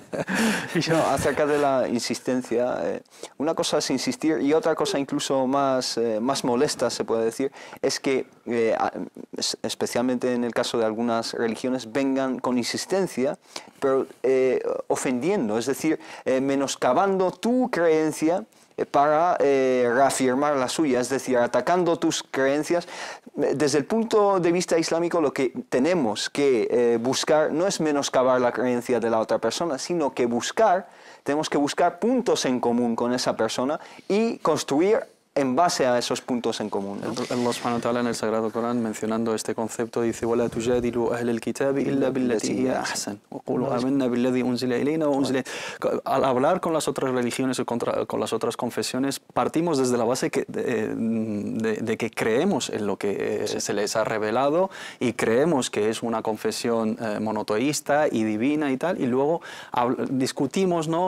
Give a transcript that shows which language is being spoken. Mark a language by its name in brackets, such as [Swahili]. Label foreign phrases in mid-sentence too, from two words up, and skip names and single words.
[Spanish] No, acerca de la insistencia, una cosa es insistir y otra cosa incluso más molesta, se puede decir, es que, especialmente en el caso de algunas religiones, vengan con insistencia, pero ofendiendo, es decir, menoscabando tu creencia para reafirmar la suya, es decir, atacando tus creencias. Desde el punto de vista islámico, lo que tenemos que buscar no es menoscabar la creencia de la otra persona, sino que tenemos que buscar puntos en común con esa persona y construir en base a esos puntos en común, ¿no? [Arabic] الله سبحانه وتعالى [Spanish] en el Sagrado Corán, mencionando este concepto, dice [Arabic] وَلَا تُجَادِلُوا أَهْلَ الْكِتَابِ إِلَّا بِالَّتِي هِيَ أَحْسَنُ وَقُولُوا آمَنَّا بِالَّذِي أُنزِلَ إِلَيْنَا وَأُنزِلَ. [Spanish] Al hablar con las otras religiones o con las otras confesiones, partimos desde la base de que creemos en lo que se les ha revelado y creemos que es una confesión monoteísta y divina y tal, y luego discutimos, ¿no?